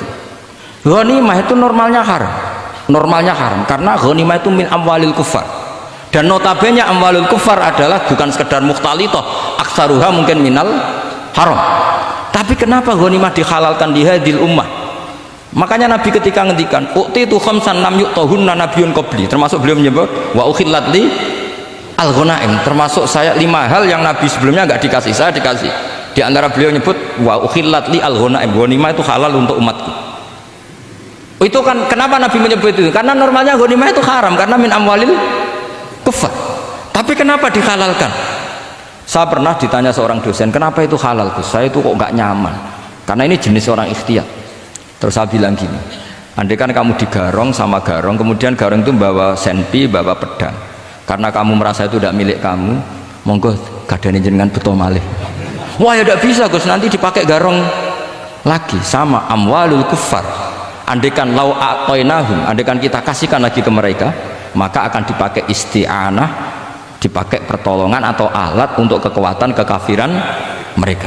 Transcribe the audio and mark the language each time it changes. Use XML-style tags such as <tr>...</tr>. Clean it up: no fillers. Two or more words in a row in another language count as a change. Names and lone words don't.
<id>Ghanimah itu normalnya haram. Normalnya haram karena ghanimah itu</id> <ar>من أموال الكفار.</ar> <id>Dan notabene</id> <ar>أموال الكفار</ar> <id>adalah bukan sekedar mukhtalithah, aksaruha mungkin</id> <ar>من الحرام.</ar> <id>Tapi kenapa ghanimah dihalalkan di</id> <ar>هذه الأمة?</ar> <id>Makanya Nabi ketika ngendikan</id> <ar>أعطيت خمسا لم يعطهن نبي قبلي,</ar> <id>termasuk beliau menyebut</id> <ar>وأحلت لي الغنائم,</ar> <id>termasuk saya 5 hal yang Nabi sebelumnya enggak dikasih, saya dikasih. Di antara beliau nyebut</id> <ar>وأحلت لي الغنائم,</ar> <id>ghanimah itu halal untuk umatku. Itu kan kenapa Nabi menyebut itu? Karena normalnya ghanimah itu haram karena</id> <ar>من أموال الكفار.</ar> <id>Tapi kenapa dihalalkan? Saya pernah ditanya seorang dosen, kenapa itu halal Gus? Saya itu kok nggak nyaman. Karena ini jenis orang ikhtiyat. Terus saya bilang gini, andai kan kamu digarong sama garong, kemudian garong itu bawa senpi, bawa pedang. Karena kamu merasa itu tidak milik kamu,</id> <jv>monggo gadani jenengan beto malih.</jv> <id>Wah ya tidak bisa Gus, nanti dipakai garong lagi. Sama</id> <ar>أموال الكفار.</ar> <id>Andai kan</id> <ar>لو أعطيناهم,</ar> <id>andai kan kita kasihkan lagi ke mereka, maka akan dipakai isti'anah, dipakai pertolongan atau alat untuk kekuatan kekafiran mereka.</id>